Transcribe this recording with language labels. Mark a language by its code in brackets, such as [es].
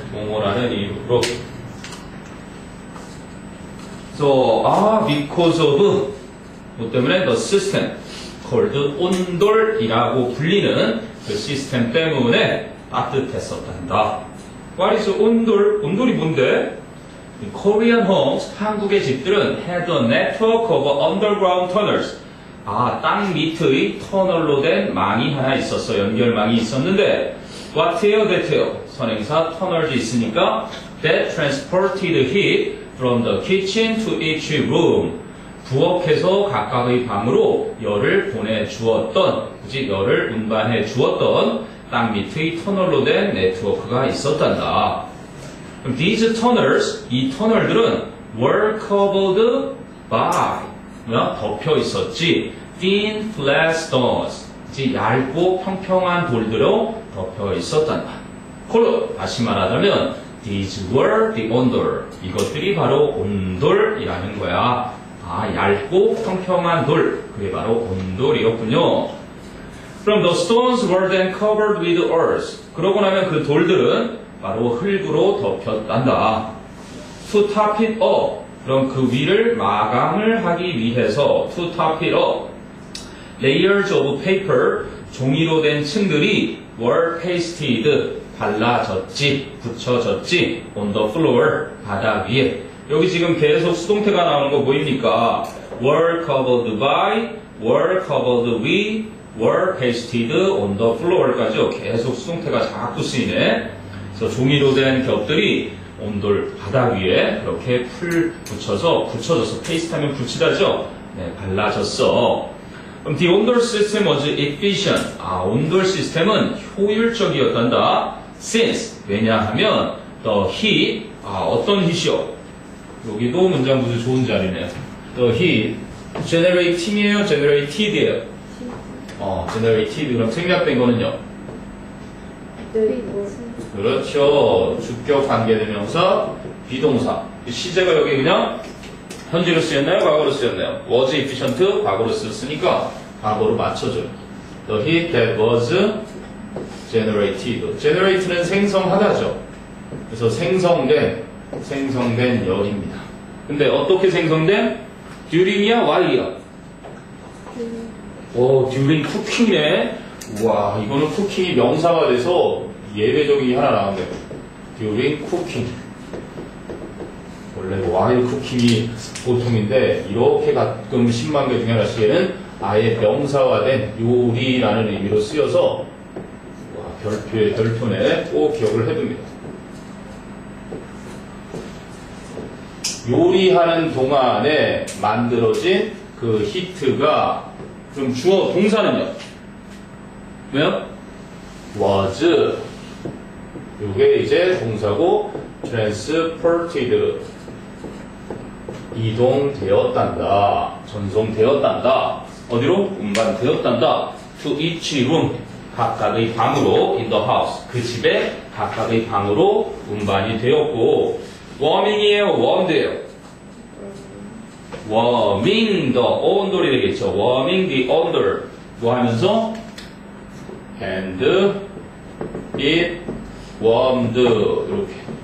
[ko] 뭐뭐라는 이유로. [en] So, because of, [ko] 뭐 때문에 [en] the system, called [ko] 온돌이라고 불리는 그 시스템 때문에 따뜻했었단다. What is 온돌? 온돌이 뭔데? [en] Korean homes, [ko] 한국의 집들은 [en] had a network of underground tunnels. [ko] 땅 밑의 터널로 된 망이 하나 있었어. 연결망이 있었는데, what예요, that예요? 선행사 터널도 있으니까, [en] that transported heat from the kitchen to each room. [ko] 부엌에서 각각의 방으로 열을 보내주었던, 그치? 열을 운반해 주었던 땅 밑의 터널로 된 네트워크가 있었단다. [en] 그럼 these tunnels, [ko] 이 터널들은 [en] were covered by, [ko] 덮여 있었지. [en] thin flat stones, [ko] 얇고 평평한 돌들로 덮여 있었단다. 콜로 다시 말하자면 [en] these were the [ko] 온돌, 이것들이 바로 온돌이라는 거야. 얇고 평평한 돌, 그게 바로 온돌이었군요. [en] 그럼 the stones were then covered with earth. [ko] 그러고 나면 그 돌들은 바로 흙으로 덮였단다. [en] To top it up. [ko] 그럼 그 위를 마감을 하기 위해서 [en] to top it up. Layers of paper, [ko] 종이로 된 층들이 [en] were pasted, [ko] 발라졌지, 붙여졌지, [en] on the floor, [ko] 바닥 위에. 여기 지금 계속 수동태가 나오는 거 보입니까? [en] were covered by, were covered with, were pasted on the floor까지요. [ko] 계속 수동태가 자꾸 쓰이네. 그래서 종이로 된 겹들이 온돌 바닥 위에 그렇게 붙여져서 페이스트하면 붙이다죠. 네, 발라졌어. [en] 그럼 the 온돌 system was efficient. [ko] 온돌 시스템은 효율적이었단다. [en] since [ko] 왜냐하면 [en] the heat 어떤 heat이요? [ko] 여기도 문장 구조 좋은 자리네요. [en] The heat generating이에요, generated이에요. [ko] generated 그럼 생략된 거는요? 그렇죠. 주격 관계대명사, 비동사. 시제가 여기 그냥 현재로 쓰였나요? 과거로 쓰였나요? was efficient, 과거로 쓰였으니까 과거로 맞춰줘요. [en] The heat that was generated. [ko] generate는 생성하다죠. 그래서 생성된 열입니다. 근데 어떻게 생성된? during이야? while이야? [en] during cooking이네. [ko] 우와, 이거는 쿠킹이 명사가 돼서 예외적이 하나 나왔네요. [en] during cooking. [ko] 원래 while cooking이 보통인데 이렇게 가끔 10만 개 중에 하나씩에는 아예 명사화된 요리라는 의미로 쓰여서 별표네 꼭 기억을 해둡니다. 요리하는 동안에 만들어진 그 히트가 좀 주어 동사는요? 왜요? was. 요게 이제 동사고 transported. 이동되었단다. 전송되었단다. 어디로? 운반되었단다. [en] to each room. [ko] 각각의 방으로 [en] in the house. [ko] 그 집에 각각의 방으로 운반이 되었고 warming이에요? warmed예요? warming the 온돌이 되겠죠. [en] warming the under. 뭐 하면서? and it warmed. 이렇게.